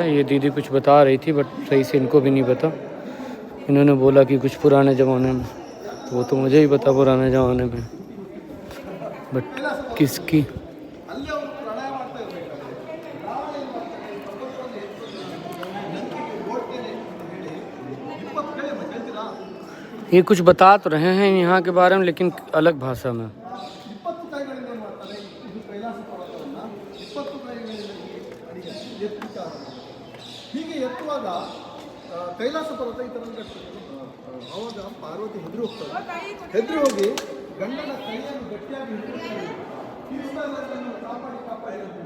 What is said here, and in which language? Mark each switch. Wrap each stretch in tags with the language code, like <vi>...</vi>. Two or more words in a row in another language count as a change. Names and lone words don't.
<hi>ये दीदी कुछ बता रही थी बट सही से इनको भी नहीं पता। इन्होंने बोला कि कुछ पुराने ज़माने में, तो वो तो मुझे ही पता पुराने ज़माने में, बट किसकी। ये कुछ बता तो रहे हैं यहाँ के बारे में, लेकिन अलग भाषा में।</hi> <kn>ಹೀಗೆ ಎತ್ತುವಾಗ ಕೈಲಾಸ ಪರ್ವತ ಈ ಥರ ಆವಾಗ ಪಾರ್ವತಿ ಹೆದರಿ ಹೋಗ್ತಾರೆ. ಹೆದರಿ ಹೋಗಿ ಗಂಡನ ಕೈಯನ್ನು ಗಟ್ಟಿಯಾಗಿ ಹಿಡಿದು ಕಾಪಾಡಿ</kn>